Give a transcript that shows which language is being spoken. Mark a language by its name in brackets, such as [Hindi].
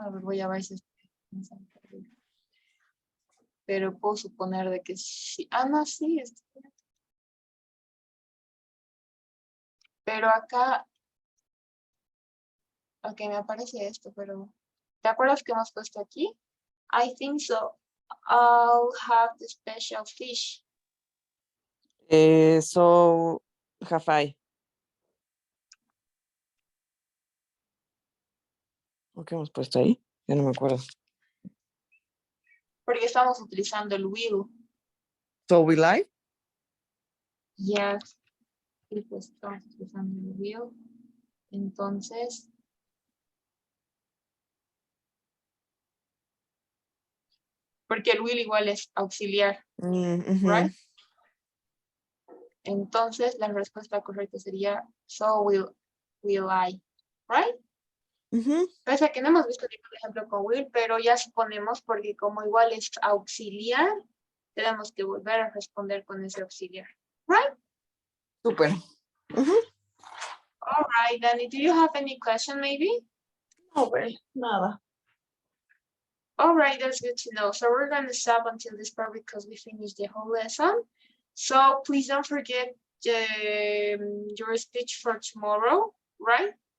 [Spanish] A ver, voy a ver si se han perdido. Pero puedo suponer de que sí. Ah, no, sí. Pero acá, ok, me aparece esto, pero ¿te acuerdas que hemos puesto aquí? [English] I think so. I'll have the special fish. So, have I. [Spanish] ¿O qué hemos puesto ahí? Ya no me acuerdo. Porque estamos utilizando el will. [English] So, will I? Yes. [Spanish] Y pues estamos utilizando el will. Entonces, porque el will igual es auxiliar, right? Entonces, la respuesta correcta sería, [English] so will I, right? [Spanish] Pese a que no hemos visto ningún ejemplo con will, pero ya suponemos, porque como igual es auxiliar, tenemos que volver a responder con ese auxiliar, right? Súper. [English] All right, Danny, do you have any question maybe? [Spanish] No, güey, nada. [English] All right, that's good to know. So we're going to stop until this part because we finished the whole lesson. So please don't forget your speech for tomorrow, right?